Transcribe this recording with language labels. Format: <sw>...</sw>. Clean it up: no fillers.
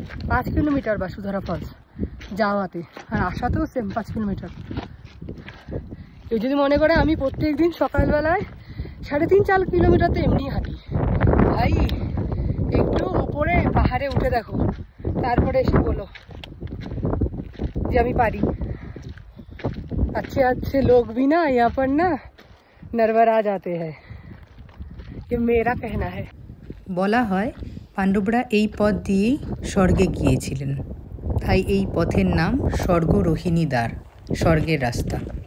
<bn>5 kilometre বাসুধারা false যাওয়াতে, আর আসাতেও same 5 kilometre. কেউ যদি মনে করে আমি প্রত্যেক দিন সকালবেলায় 3.5-4 কিলোমিটার তো এমনি হাঁটি, ভাই একটু উপরে পাহাড়ে উঠে দেখো, তারপরে এসে বলো যে আমি পারি।</bn> <hi>अच्छे अच्छे लोग भी ना यहाँ पर ना नरवरा जाते हैं, ये मेरा कहना है।</hi> <bn>বলা হয় পাণ্ডবরা এই পথ দিয়েই স্বর্গে গিয়েছিলেন, তাই এই পথের নাম স্বর্গরোহিণী দ্বার, স্বর্গের রাস্তা।</bn>